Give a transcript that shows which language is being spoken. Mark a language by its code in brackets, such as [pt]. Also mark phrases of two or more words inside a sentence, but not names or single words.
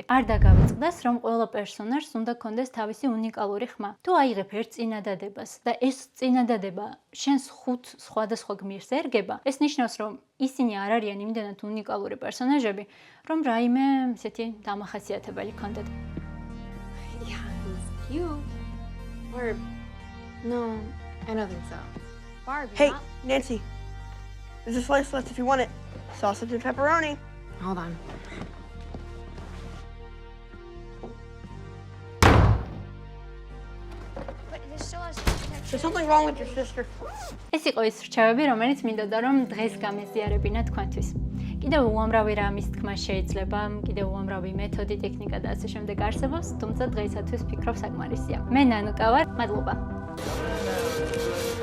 [ka] არ დაგავიწყდეს, რომ ყველა პერსონაჟს უნდა ქონდეს თავისი უნიკალური ხმა. თუ აიღებ ერთ წინადადებას და ეს წინადადება შენს 5 სხვადასხვა გმირს ერგება, ეს ნიშნავს, რომ ისინი არ არიან იმდენად უნიკალური პერსონაჟები, რომ რაიმე ესეთი დამახასიათებელი ქონდეთ. [en] Yeah, he's cute. Or no, I don't think so. Barbie. Hey, Nancy. There's a slice left if you want it. Sausage and pepperoni. Hold on. But this still has There's something wrong with your sister. [ka] ეს იყო ის რჩევები, რომელიც მინდოდა რომ დღეს გამეზიარებინა თქვენთვის. კიდევ უამრავი რამის თქმა შეიძლება, კიდევ უამრავი მეთოდი, ტექნიკა და ასე შემდეგ არსებობს, თუმცა დღეისათვის ფიქრობ საკმარისია. მე ნანუკა ვარ, მადლობა.